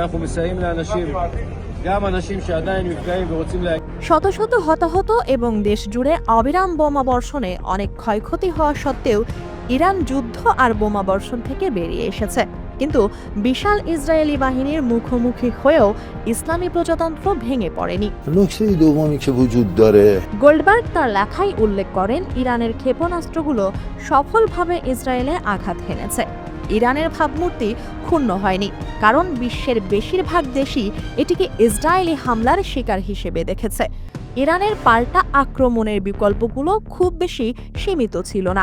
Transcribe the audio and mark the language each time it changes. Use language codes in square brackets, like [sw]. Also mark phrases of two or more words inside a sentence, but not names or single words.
[bn] শত শত হতাহত এবং দেশ জুড়ে অবিরাম বোমা বর্ষণে অনেক ক্ষয়ক্ষতি হওয়া সত্ত্বেও ইরান যুদ্ধ আর বোমা বর্ষণ থেকে বেরিয়ে এসেছে। কিন্তু বিশাল ইসরায়েলি বাহিনীর মুখোমুখি হয়েও ইসলামী প্রজাতন্ত্র ভেঙে পড়েনি। [fa] نکته دومی که وجود داره [bn] গোল্ডবার্গ তার লেখায় উল্লেখ করেন, ইরানের ক্ষেপণাস্ত্রগুলো সফলভাবে ইসরায়েলে আঘাত হেনেছে। ইরানের ভাবমূর্তি ক্ষুণ্ণ হয়নি, কারণ বিশ্বের বেশিরভাগ দেশই এটিকে ইসরায়েলি হামলার শিকার হিসেবে দেখেছে। ইরানের পাল্টা আক্রমণের বিকল্পগুলো খুব বেশি সীমিত ছিল না।